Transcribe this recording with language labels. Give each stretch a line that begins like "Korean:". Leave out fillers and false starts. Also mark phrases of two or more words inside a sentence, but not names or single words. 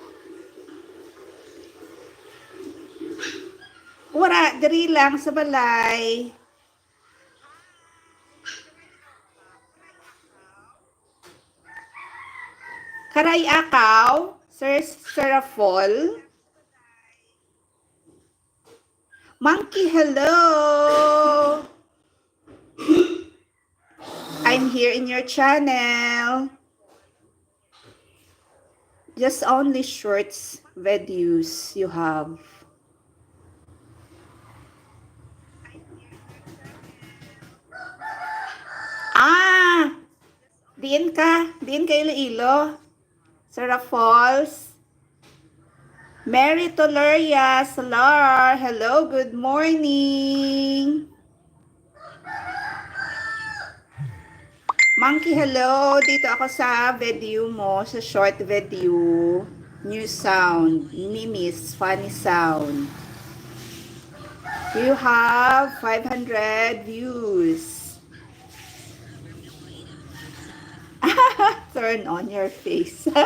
Hiligaynon: Wala, diri lang sa balay. Karayakaw? Sir Serafol?
English: Monkey, hello! I'm here in your channel. Just only shorts videos you have. Ah!
Hiligaynon: Diin ka Iloilo. Sarah Falls. Mary Toloria Salar.
English: Hello, good morning. Monkey, hello.
Filipino: Dito ako sa video mo, sa
English: short video. New sound. Mimis, funny sound. You have 500 views. Turn on your face.